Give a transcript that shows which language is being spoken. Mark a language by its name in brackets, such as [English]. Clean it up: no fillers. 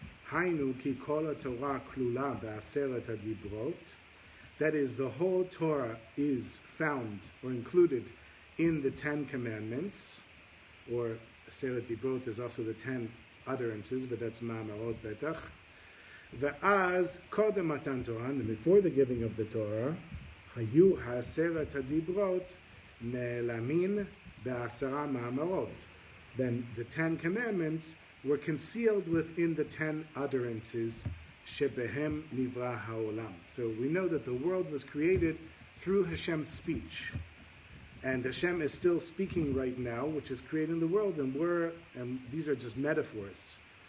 [Hebrew] Hainu ki kol ha-Torah klula be'aseret hadibrot, [English] that is, the whole Torah is found or included in the 10 Commandments, or Aseret Dibrot is also the 10 utterances, but that's Ma'amarot Betach. [Hebrew] Ve'az kodem matan Torah, [English] and before the giving of the Torah, [Hebrew] היו העשרת הדיברות נעלמים בעשרה מאמרות. [English] Then the 10 commandments were concealed within the 10 utterances [Hebrew] shebehem nivra haolam. [English] So we know that the world was created through Hashem's speech. And Hashem is still speaking right now, which is creating the world, and these are just metaphors.